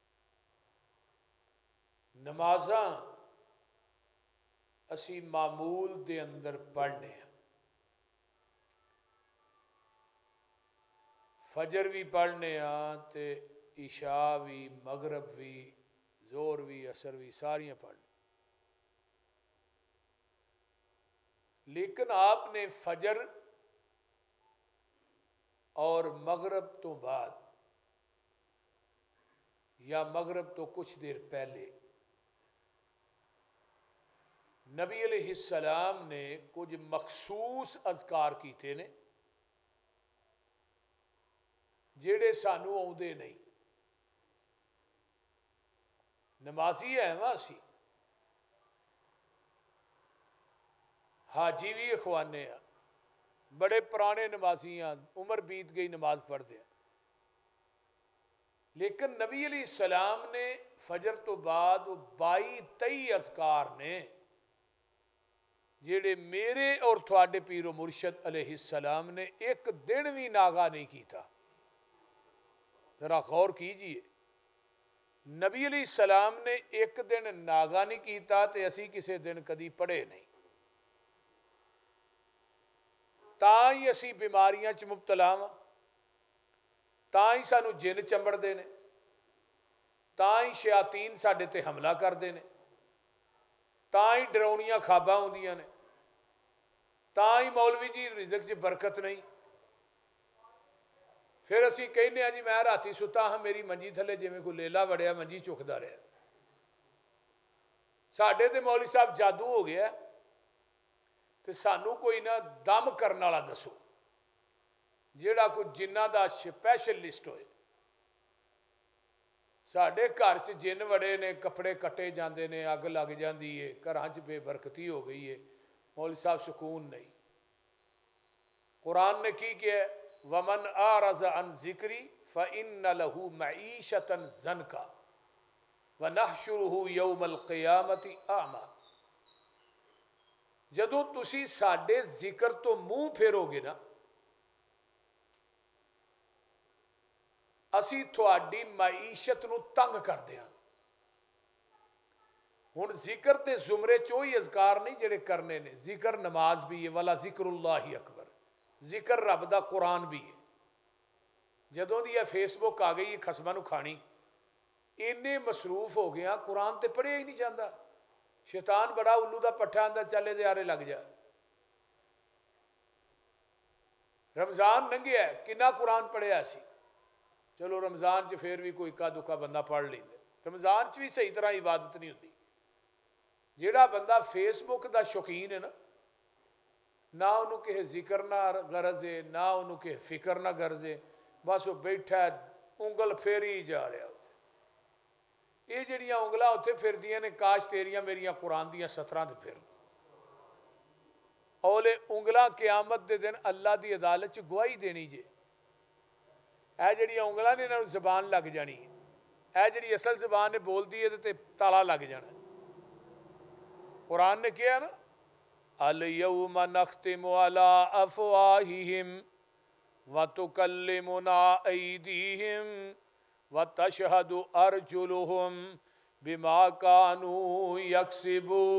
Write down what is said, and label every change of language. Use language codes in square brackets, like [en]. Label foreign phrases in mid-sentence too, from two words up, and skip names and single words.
[pa] نمازاں اسی معمول دے اندر پڑھنے ہیں، فجر بھی پڑھنے ہاں تے عشاء بھی، مغرب بھی، زور بھی، عصر بھی، ساریاں پڑھنے، لیکن آپ نے فجر اور مغرب تو بعد یا مغرب تو کچھ دیر پہلے نبی [ar] علیہ السلام [pa] نے کچھ مخصوص اذکار کیتے نے جیڑے سانو آؤندے نہیں۔ نمازی ہے نا اسی، حاجی بھی اخوانے ہیں، بڑے پرانے نمازی ہیں، عمر بیت گئی نماز پڑھتے ہیں، لیکن نبی [ar] علیہ السلام [pa] نے فجر تو بعد 22-23 اذکار نے جیڑے میرے اور تھوڑے پیر و مرشد [ar] علیہ السلام [pa] نے ایک دن بھی ناغا نہیں کیتا۔ ذرا غور کیجئے، نبی [ar] علیہ السلام [pa] نے ایک دن ناغا نہیں کیتا تے اسی کسے دن کدی پڑھے نہیں، تاں ہی اسی بیماریاں چ مبتلا ہاں، تاں ہی سانو جن چمبڑ دے نے، تاں ہی شیاطین ساڈے تے حملہ کر دے نے، تاں ہی ڈراؤنیاں خواباں ہوندیاں نے، تاں ہی مولوی جی رزق چ برکت نہیں۔ پھر اسی کہنے ہیں جی میں راتی ستا ہاں میری منجی تھلے جویں کوئی لیلا وڑیا منجی چکدا رہا، ساڈے تے مولوی صاحب جادو ہو گیا تے سانو کوئی نہ دم کرن والا دسو جیڑا کوئی جنہ دا سپیشلسٹ ہوئے۔ ساڈے گھر چ جن وڑے نے، کپڑے کٹے جاندے نے، اگ لگ جاندی ہے، گھراں چ بے برکتی ہو گئی ہے، مولوی صاحب سکون نہیں۔ قرآن نے کی کیا ہے؟ [ar] وَمَنْ أَعْرَضَ عَنْ ذِكْرِي فَإِنَّ لَهُ مَعِيشَةً ضَنْكًا وَنَحْشُرُهُ يَوْمَ الْقِيَامَةِ أَعْمَى۔ [pa] جدوں تسی ساڈے ذکر تو منہ پھیرو گے نا، اسی تھوڑی معیشت نو تنگ کر دیاں۔ ہن ذکر تے زمرے چوئی اذکار نہیں جڑے کرنے نے، ذکر نماز بھی ہے، [ar] وَلَا ذِكْرُ اللَّهِ اکبر، [pa] ذکر رب دا قرآن بھی ہے۔ جدوں دی یہ فیس بک آ گئی خسماں نو کھانی، اینے مصروف ہو گیا قرآن تے پڑھیا ہی نہیں جاندہ۔ شیطان بڑا الو دا پٹھا آندا چلے دے آرے لگ جا۔ رمضان لنگھیا ہے کنا قرآن پڑھیا سی، چلو رمضان چ پھر بھی کوئی اکا دکا بندہ پڑھ لیندا، رمضان چ بھی صحیح طرح عبادت نہیں ہوتی۔ جیڑا بندہ فیس بک دا شوقین ہے نہ انہوں کہ ذکر نہ غرض ہے، نہ انہوں کہ فکر نہ غرض ہے، بس وہ بیٹھا ہے انگل پھیری جا رہا ہوتا۔ یہ جڑیاں انگلاں اتنے پھردیاں نے کاش تیریاں میریاں قرآن دیاں ستراں تے پھرن۔ اولے انگلاں قیامت دے دن اللہ دی عدالت چ گواہی دینی جے، اے جڑیاں انگلاں نے انہاں زبان لگ جانی ہے، اے جڑی اصل زبان نے بول دی ہے تے تالا لگ جانا ہے۔ قرآن نے کیا نا [ar] الیوم نختم علی افواہہم وتکلمنا ایدیہم وتشہد ارجلہم بما کانوا یکسبون۔